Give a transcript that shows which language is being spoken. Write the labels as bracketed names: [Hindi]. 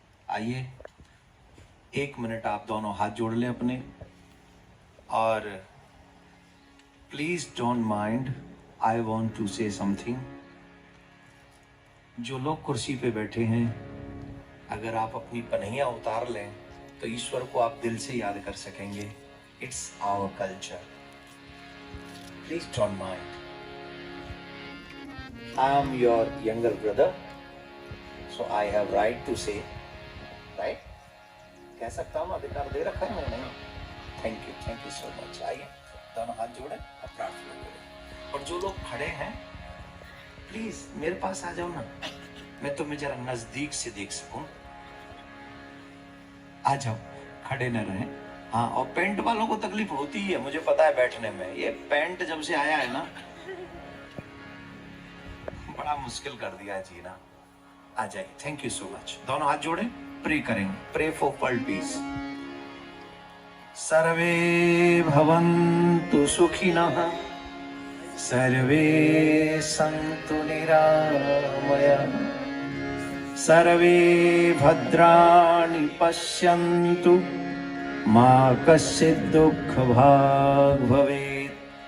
[Hindi] आइए 1 मिनट आप दोनों हाथ जोड़ लें अपने, और [English] Please don't mind, I want to say something. [Hindi] जो लोग कुर्सी पे बैठे हैं, अगर आप अपनी पनहियां उतार लें तो ईश्वर को आप दिल से याद कर सकेंगे। [English] It's our culture, please don't mind. I am your younger brother, so I have right to say, right? [Hindi] कह सकता हूँ, अधिकार दे रखा है मैंने। [English] Thank you so much. [Hindi] आइए दोनों हाथ जोड़ें और प्रार्थना करें। और जो लोग खड़े हैं प्लीज मेरे पास आ जाओ ना, मैं तुम्हें जरा नजदीक से देख सकूं। आ जाओ, खड़े न रहें। हाँ, और पैंट वालों को तकलीफ होती है, मुझे पता है बैठने में। ये पैंट जब से आया है ना, बड़ा मुश्किल कर दिया है जीना। आ जाइए, [English] Thank you so much. [Hindi] दोनों हाथ जोड़ें, प्रे करेंगे। [English] Pray for world peace. [Sanskrit] सर्वे भवन्तु सुखिनः, सर्वे सन्तु निरामयाः, सर्वे भद्राणि पश्यन्तु, मा कश्चित् दुःखभाग् भवेत्।